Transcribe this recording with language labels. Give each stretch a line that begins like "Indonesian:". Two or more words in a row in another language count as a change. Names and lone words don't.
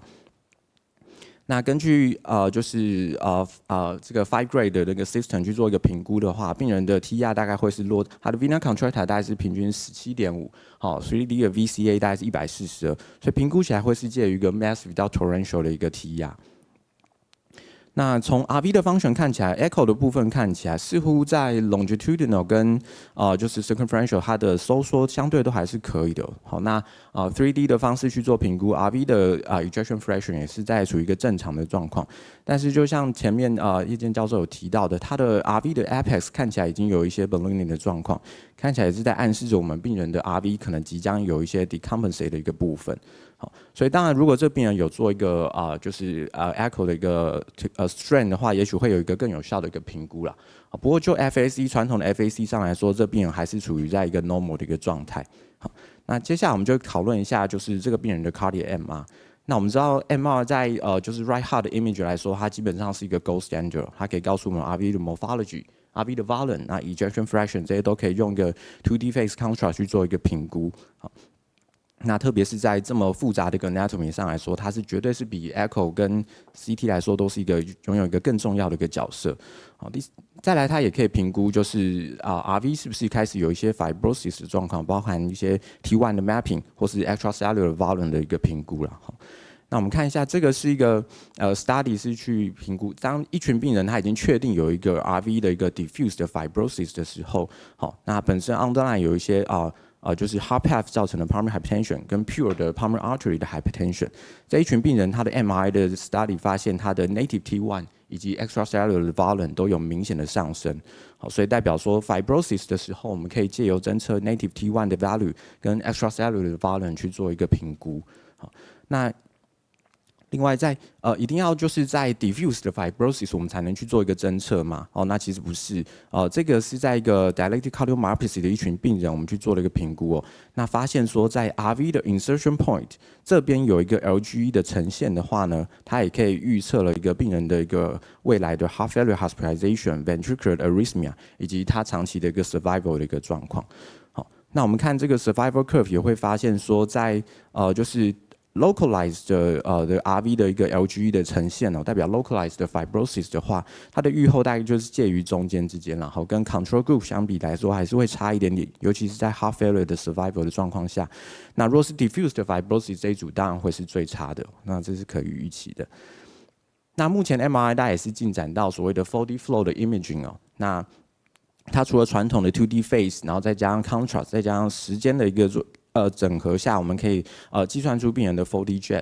Chinese: 那根据就是这个 5 grade 的那个 system 去做一个评估的话，病人的 T 压大概会是落，他的
English: vena contracta
Chinese: 大概是平均17.5，好 ，3D 的 VCA 大概是142，所以评估起来会是介于一个 massive 到 torrential 的一个 T 压。那从 RV 的function看起来 ，echo 的部分看起来似乎在 longitudinal 跟就是 circumferential 它的收缩相对都还是可以的。好，那3D 的方式去做评估 ，RV 的
English: ejection fraction
Chinese: 也是在处于一个正常的状况。但是就像前面叶健教授有提到的，它的 RV 的 apex 看起来已经有一些 ballooning 的状况， 看起来是在暗示着我们病人的 RV 可能即将有一些 decompensate 的一个部分。好，所以当然如果这病人有做一个echo 的一个strain 的话，也许会有一个更有效的一个评估啦。不过就 FAC 传统的 FAC 上来说，这病人还是处于在一个 normal 的一个状态。好，那接下来我们就讨论一下就是这个病人的
English: cardiac MR。
Chinese: 那我们知道 MR 在就是
English: right heart
Chinese: 的 image 来说，它基本上是一个
English: gold standard，
Chinese: 它可以告诉我们 RV 的 morphology、RV 的 volume， 那 ejection fraction 这些都可以用一个
English: 2D phase contrast
Chinese: 去做一个评估。好，那特别是在这么复杂的一个 anatomy 上来说，它是绝对是比 echo 跟 CT 来说都是一个拥有一个更重要的一个角色。好，再来它也可以评估就是RV 是不是开始有一些 fibrosis 的状况，包含一些 T1 的 mapping 或是
English: extracellular volume
Chinese: 的一个评估啦。好，那我们看一下，这个是一个study 是去评估，当一群病人他已经确定有一个 RV 的一个 diffuse 的 fibrosis 的时候，好，那本身 underline 有一些就是
English: heart path
Chinese: 造成的
English: pulmonary hypertension
Chinese: 跟 pure 的
English: pulmonary artery
Chinese: 的 hypertension， 这一群病人他的 MRI 的 study 发现他的
English: native T1
Chinese: 以及 extracellular 的 volume 都有明显的上升，好，所以代表说 fibrosis 的时候，我们可以借由侦测
English: native T1
Chinese: 的 value 跟 extracellular 的 volume 去做一个评估，好，那另外一定要就是在 diffuse 的 fibrosis 我们才能去做一个侦测嘛？哦，那其实不是，这个是在一个
English: dilated cardiomyopathy
Chinese: 的一群病人，我们去做了一个评估哦。那发现说在 RV 的
English: insertion point
Chinese: 这边有一个 LGE 的呈现的话呢，它也可以预测了一个病人的一个未来的
English: heart failure hospitalization、 ventricular arrhythmia
Chinese: 以及他长期的一个 survival 的一个状况。好，那我们看这个
English: survival curve
Chinese: 也会发现说在就是localized 的RV 的一个 LGE 的呈现代表 localized 的 fibrosis 的话，它的预后大概就是介于中间之间，然后跟
English: control group
Chinese: 相比来说还是会差一点点，尤其是在
English: heart failure
Chinese: 的 survival 的状况下。那如果是 diffuse 的 fibrosis 这一组当然会是最差的，那这是可以预期的。那目前 MRI 大概也是进展到所谓的
English: 4D flow
Chinese: 的 imaging 那它除了传统的
English: 2D phase，
Chinese: 然后再加上 contrast， 再加上时间的一个整合下，我们可以计算出病人的
English: 4D jet。